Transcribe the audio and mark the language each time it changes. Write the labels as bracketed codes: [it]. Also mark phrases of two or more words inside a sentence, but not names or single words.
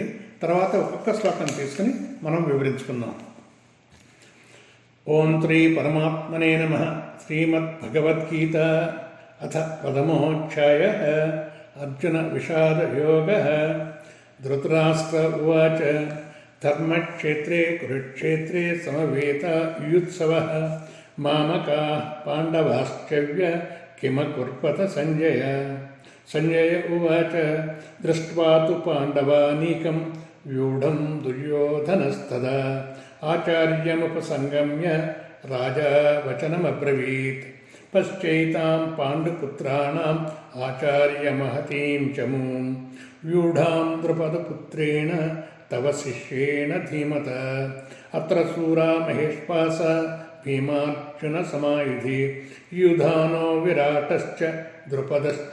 [te] తర్వాత ఒక్కొక్క శ్లోకాన్ని తీసుకుని మనం వివరించుకుందాం. [sa] ఓం శ్రీ పరమాత్మనే నమః. శ్రీమద్భగవద్గీత అథ ప్రథమోధ్యాయ. అర్జున విషాదయోగ. ధృతరాష్ట్ర ఉవాచ ధర్మక్షేత్రే కురుక్షేత్రే సమవేతాయుత్సవః మామకాః పాండవాశ్చైవ కిమకుర్వత సంజయ. సంజయ ఉవాచ దృష్ట్వా తు పాండవానీకం వ్యూఢం దుర్యోధనస్తదా ఆచార్యముపసంగమ్య రాజా వచనమబ్రవీత్. పశ్చైతాం పాండుపుత్రాణం ఆచార్యమహతీం చమూం వ్యూఢాం ద్రుపదపుత్రేణ తవ శిష్యేణ ధీమత అత్ర శూరా మహేష్పాస భీమార్జున సమాయుధి యుధానో విరాటశ్చ ద్రుపదశ్చ